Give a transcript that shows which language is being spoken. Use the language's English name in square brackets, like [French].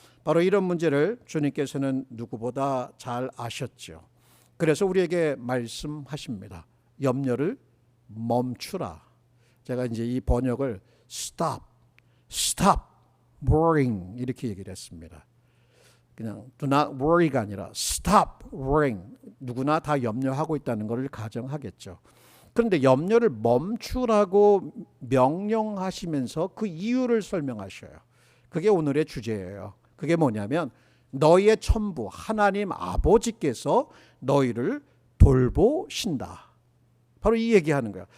[Korean] 바로 이런 문제를 주님께서는 누구보다 잘 아셨죠. 그래서 우리에게 말씀하십니다. 염려를 멈추라. 제가 이제 이 번역을 [English] stop, stop worrying [Korean] 이렇게 얘기를 했습니다. 그냥 [English] do not worry [Korean] 가 아니라 [English] stop worrying. [Korean] 누구나 다 염려하고 있다는 것을 가정하겠죠. 그런데 염려를 멈추라고 명령하시면서 그 이유를 설명하셔요. 그게 오늘의 주제예요. 그게 뭐냐면 너희의 천부 하나님 아버지께서 너희를 돌보신다. 바로 이 얘기하는 거예요.